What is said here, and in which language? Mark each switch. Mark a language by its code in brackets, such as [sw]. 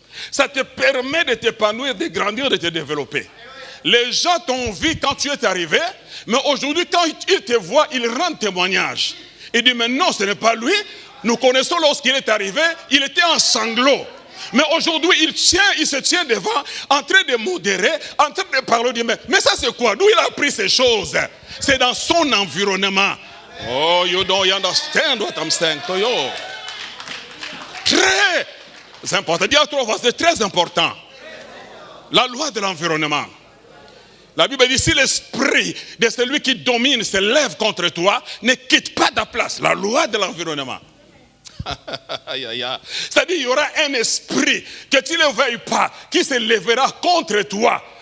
[fr] Ça te permet de t'épanouir, de grandir, de te développer. Les gens t'ont vu quand tu es arrivé, mais aujourd'hui, quand ils te voient, ils rendent témoignage. Ils disent, mais non, ce n'est pas lui. Nous connaissons lorsqu'il est arrivé, il était en sanglots. Mais aujourd'hui, il se tient devant, en train de modérer, en train de parler. Dit, mais ça c'est quoi? D'où il a appris ces choses? C'est dans son environnement. [en] Oh, you don't understand what I'm saying to you. [fr] Très important. Dis à toi, c'est très important. La loi de l'environnement. La Bible dit, si l'esprit de celui qui domine se lève contre toi, ne quitte pas ta place. La loi de l'environnement. C'est-à-dire, il y aura un esprit, que tu ne le veuilles pas, qui se lèvera contre toi